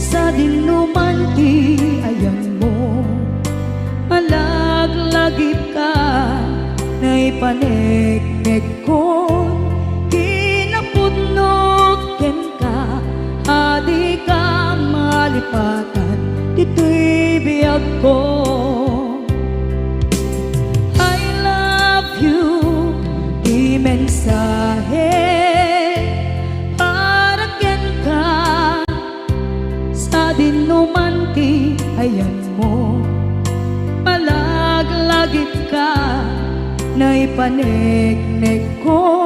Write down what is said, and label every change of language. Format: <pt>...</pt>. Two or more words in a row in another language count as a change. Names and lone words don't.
<ilo>dinuman ti ayan mo, malaglagip ka na ipanegnek ko, kinapudnot ken ka, adi ka malipatan, dito'y biyag ko.</ilo> <en>I love you,</en> <ilo>di mensahe para ken ka, sa dinuman ti ayan mo, malaglagip ka na ipanegnek ko,</ilo>